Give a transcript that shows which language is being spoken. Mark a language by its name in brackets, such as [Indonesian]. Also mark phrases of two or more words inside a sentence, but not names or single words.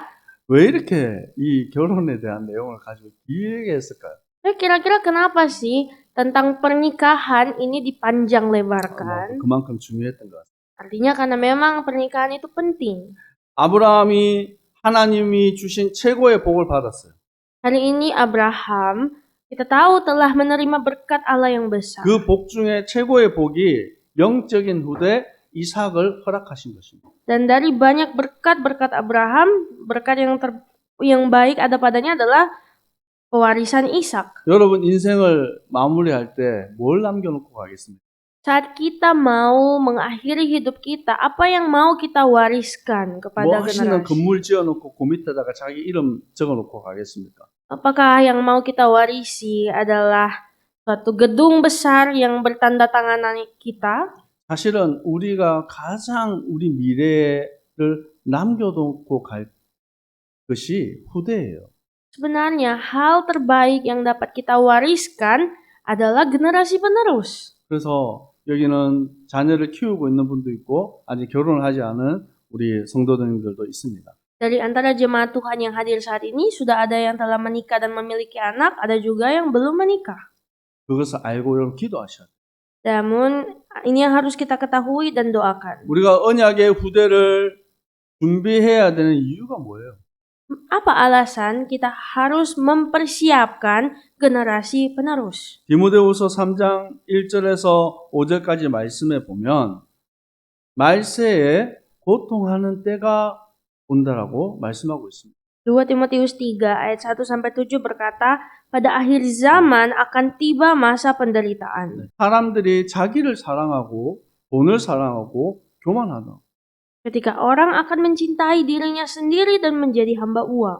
[Korean] 왜 이렇게 이 결혼에 대한 내용을 가지고 길게 했을까요? [Indonesian] Kira-kira kenapa sih tentang pernikahan ini dipanjang lebarkan? [Korean] 그만큼 중요했던 것 같아요. [Indonesian] Artinya karena memang pernikahan itu penting. [Korean] 아브라함이 하나님이 주신 최고의 복을 받았어요. [Indonesian] Hari ini Abraham, kita tahu telah menerima berkat Allah yang besar. [Korean] 그 복 중에 최고의 복이 영적인 후대 이삭을 허락하신 것입니다. [Indonesian] Dan dari banyak berkat Abraham, berkat yang baik ada padanya adalah pewarisan Ishak. [Korean] 여러분 인생을 마무리할 때 뭘 남겨놓고 가겠습니까? [Indonesian] Saat kita mau mengakhiri hidup kita, apa yang mau kita wariskan kepada [Korean] 멋있는 [Indonesian] generasi? [Korean] 건물 지어놓고 그 밑에다가 자기 이름 적어놓고 가겠습니까? [Indonesian] Apakah yang mau kita warisi adalah suatu gedung besar yang bertanda tangan kita? [Korean] 사실은 우리가 가장 우리 미래를 남겨놓고 갈 것이 후대예요. [Indonesian] Sebenarnya hal terbaik yang dapat kita wariskan adalah generasi penerus. [Korean] 그래서 여기는 자녀를 키우고 있는 분도 있고 아직 결혼을 하지 않은 우리 성도님들도 있습니다. [Indonesian] Dari antara jemaat Tuhan yang hadir saat ini, sudah ada yang telah menikah dan memiliki anak, ada juga yang belum menikah. [Korean] 그것을 알고 여러분 기도하셔야 돼요. [Indonesian] Namun, ini yang harus kita ketahui dan doakan. [Korean] 우리가 언약의 후대를 준비해야 되는 이유가 뭐예요? [Indonesian] Apa alasan kita harus mempersiapkan generasi penerus? [Korean] 디모데후서 3장 1절에서 5절까지 말씀에 보면 말세에 고통하는 때가 온다라고 말씀하고 있습니다. [Indonesian] 2 Timotius 3 ayat 1-7 berkata, pada akhir zaman akan tiba masa penderitaan. [Korean] 사람들이 자기를 사랑하고 돈을 사랑하고 교만하다. [Indonesian] Ketika orang akan mencintai dirinya sendiri dan menjadi hamba uang.